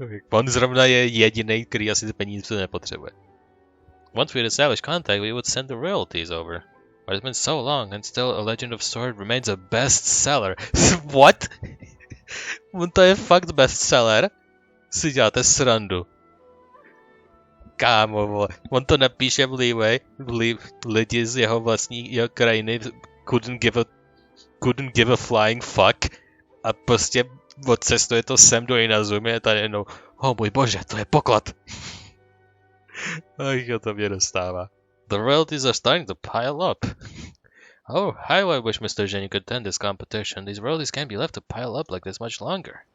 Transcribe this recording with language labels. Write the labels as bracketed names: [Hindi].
[Czech] On zrovna je jediný, který asi peníze nepotřebuje. [English] Once we had established contact, we would send the royalties over. But it's been so long, and still A Legend of Sword remains a bestseller. [Czech] What? To je fakt bestseller? Si děláte srandu. Kámo, vole. On to napíše v Leeway, lidi z jeho vlastní krajiny [English] couldn't give a flying fuck [Czech] a prostě odcestuje to sem do Inazumy a tady jednou, oh můj bože, to je poklad. Ach, to mě dostává. [English] The royalties are starting to pile up. Oh, how I wish Mr. Geniu could attend this competition. These royalties can't be left to pile up like this much longer.